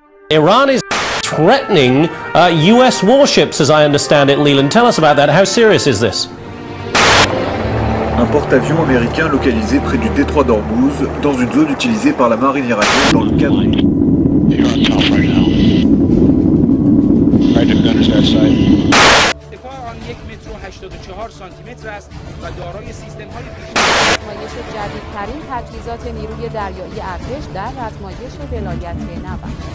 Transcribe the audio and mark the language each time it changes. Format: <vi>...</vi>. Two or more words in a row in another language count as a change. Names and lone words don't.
<en>Iran is threatening US warships, as I understand it. Leland, tell us about that. How serious is this?</en> <fr>Un porte-avions américain localisé près du détroit d'Ormuz, dans une zone utilisée par la marine iranienne dans le cadre.</fr> <fa>جدیدترین تجهیزات نیروی دریایی ارتش در رزمایش ولایت نوند.</fa>